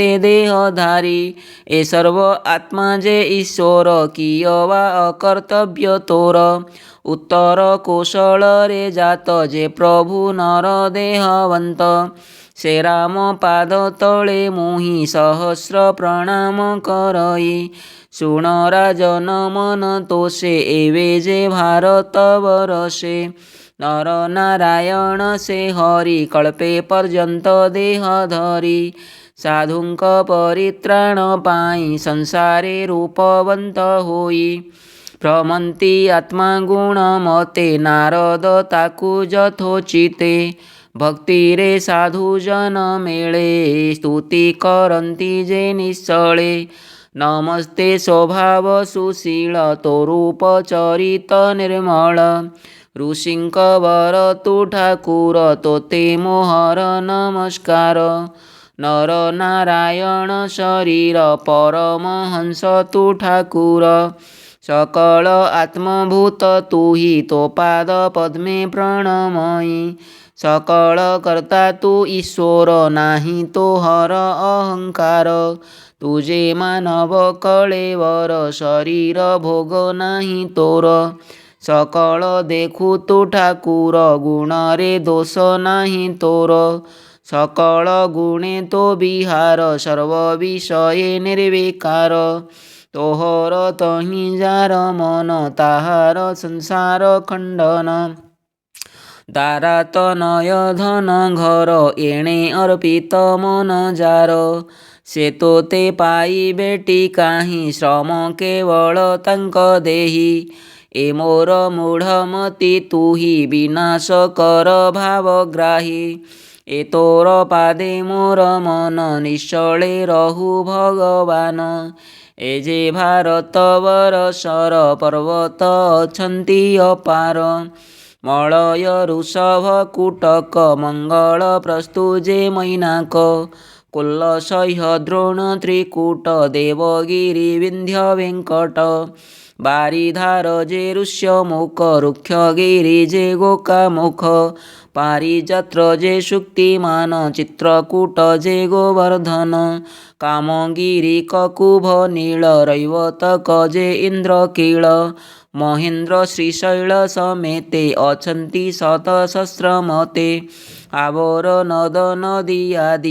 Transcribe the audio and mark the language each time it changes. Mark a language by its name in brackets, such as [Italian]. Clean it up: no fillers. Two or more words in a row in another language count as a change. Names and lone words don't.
[Odia] ଦେହଧାରୀ ଏ ସର୍ବ ଆତ୍ମା ଯେ ଈଶ୍ୱର କିୟବା ଅକର୍ତ୍ତବ୍ୟ ତୋର ଉତ୍ତର କୌଶଳ ରେ ଜାତ ଯେ ପ୍ରଭୁ ନର ଦେହବନ୍ତ ସେ ରାମ ପାଦ ତଳେ ମୁହିଁ ସହସ୍ର ପ୍ରଣାମ କରଇ ଶୁଣ ରାଜନ ମନ ତୋଷେ ଏବେ ଯେ ଭାରତ ବର୍ଷେ ନର ନାରାୟଣ ସେ ହରି କଳ୍ପେ ପର୍ଯ୍ୟନ୍ତ ଦେହ ଧରି ସାଧୁଙ୍କ ପରିତ୍ରାଣ ପାଇ ସଂସାରେ ରୂପବନ୍ତ ହୋଇ ଭ୍ରମନ୍ତି ଆତ୍ମା ଗୁଣ ମତେ ନାରଦ ତାକୁ ଯଥୋଚିତେ ଭକ୍ତି ରେ ସାଧୁ ଜନ ମେଳେ ସ୍ତୁତି କରନ୍ତି ଯେ ନିଶ୍ଚଳେ ନମସ୍ତେ ସ୍ୱଭାବ ସୁଶୀଳ ତୋ ରୂପ ଚରିତ ନିର୍ମଳ ଋଷିଙ୍କ ବର ତୁ ଠାକୁର ତୋତେ ମୋହର ନମସ୍କାର ନର ନାରାୟଣ ଶରୀର ପରମହଂସ ତୁ ଠାକୁର ସକଳ ଆତ୍ମଭୂତ ତୁ ହି ତୋ ପାଦ ପଦ୍ମେ ପ୍ରଣମଇ ସକଳ କର୍ତ୍ତା ତୁ ଈଶ୍ୱର ନାହିଁ ତୋହର ଅହଙ୍କାର ତୁଝେ ମାନବ କଳେବର ଶରୀର ଭୋଗ ନାହିଁ ତୋର ସକଳ ଦେଖୁ ତୁ ଠାକୁର ଗୁଣ ରେ ଦୋଷ ନାହିଁ ତୋର ସକଳ ଗୁଣେ ତୋ ବିହାର ସର୍ବ ବିଷୟେ ନିର୍ବିକାର ତୋହର ତହିଁ ଯାର ମନ ତାହାର ସଂସାର ଖଣ୍ଡନ ଦାରା ତନୟ ଧନ ଘର ଏଣେ ଅର୍ପିତ ମନ ଯାର ସେ ତୋତେ ପାଇ ବେଟି କାହିଁ ଶ୍ରମ କେବଳ ତାଙ୍କ ଦେହୀ ଏ ମୋର ମୂଢ଼ମତି ତୁହି ବିନାଶ କର ଭାବଗ୍ରାହୀ ଏ ତୋର ପାଦେ ମୋର ମନ ନିଶ୍ଚଳେ ରହୁ ଭଗବାନ ଏ ଯେ ଭାରତ ବର୍ଷର ପର୍ବତ ଅଛନ୍ତି ଅପାର ମଳୟ ଋଷଭ କୁଟକ ମଙ୍ଗଳ ପ୍ରସ୍ତୁଯେ ମୈନାକ କୁଲ୍ଲ ସହ୍ୟ ଦ୍ରୋଣ ତ୍ରିକୂଟ ଦେବଗିରି ବିନ୍ଧ୍ୟ ବେଙ୍କଟ ବାରିଧାର ଯେ ଋଷ୍ୟମୁଖ ରୁକ୍ଷ ଯେ ଗୋକାମୁଖ ପାରିଯାତ୍ର ଯେ ଶୁକ୍ତିମାନ ଚିତ୍ରକୂଟ ଯେ ଗୋବର୍ଦ୍ଧନ କାମଗିରି କକୁଭ ନୀଳ ରୈବତକ ଯେ ଇନ୍ଦ୍ରକୀଳ ମହେନ୍ଦ୍ର ଶ୍ରୀଶୈଳ ସମେତେ ଅଛନ୍ତି ଶତସହସ୍ରମତେ ଆବର ନଦ ନଦୀ ଆଦି